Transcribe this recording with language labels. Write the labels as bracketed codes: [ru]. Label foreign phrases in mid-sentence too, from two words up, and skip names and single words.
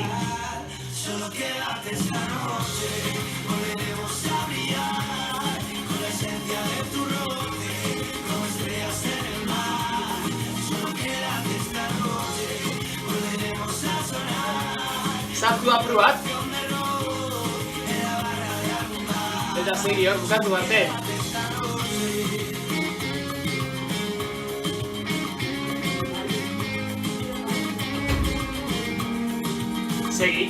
[es] Solo quédate esta noche, volveremos a brillar con la esencia de tu roce, como estrellas en el mar. Solo quédate esta noche, volveremos a sonar. [eu] Sartu aprobat. Eta segi hor bukatu arte. Segi.